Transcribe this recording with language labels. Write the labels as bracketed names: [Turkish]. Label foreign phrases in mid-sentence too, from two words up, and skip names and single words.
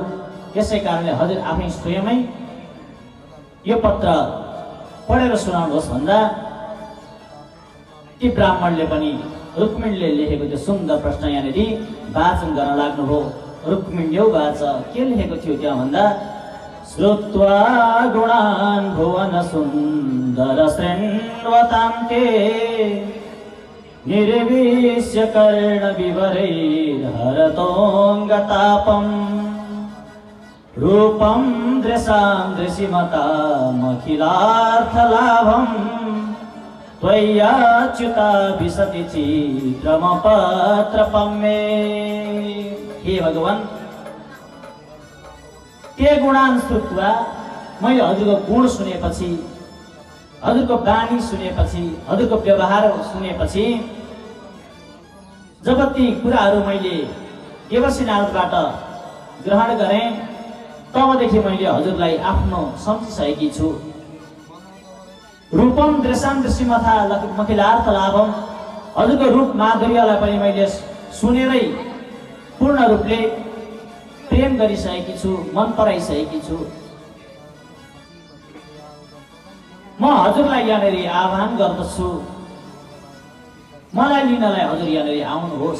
[Nepali] यसै कारणले हजुर आफै स्वयमै यो पत्र पढेर सुनाउनुहोस् भन्दा ती ब्राह्मणले पनि रुक्मिणीले लेखेको त्यो सुन्दर प्रश्न यहाँनिर वाचन गर्न लाग्नुभयो। [Sanskrit] रुक्मिण्यौ वाच [Nepali] के लेखेको थियो त्यहाँ भन्दा [Sanskrit] श्रुत्वा गुणान् भुवन सुन्दर शृण्वतां ते निर्विश्य कर्ण विवरैर्हरतोऽङ्गतापम् रूपं दृशां दृशिमतामखिलार्थलाभम् त्वय्याच्युता विशति चित्रमपत्रपं मे। [Nepali] हे भगवान्, [Sanskrit] ते गुणान् श्रुत्वा [Nepali] मैले हजुरको गुण सुनेपछि, हजुरको बानी सुनेपछि, हजुरको व्यवहार सुनेपछि, जब ती कुराहरू मैले देवर्षि नारदबाट ग्रहण गरेँ तबदेखि मैले हजुरलाई आफ्नो सम्झिसकेकी छु। [Sanskrit] रूपम दृशां दृश्यमथा मखिलार्थ लाभम, [Nepali] हजुरको रूप माधुर्यलाई पनि मैले सुनेरै पूर्ण रूपले प्रेम गरिसकेकी छु, मन पराइसकेकी छु। म हजुरलाई यहाँनिर आह्वान गर्दछु, मलाई लिनलाई हजुर यहाँनिर आउनुहोस्।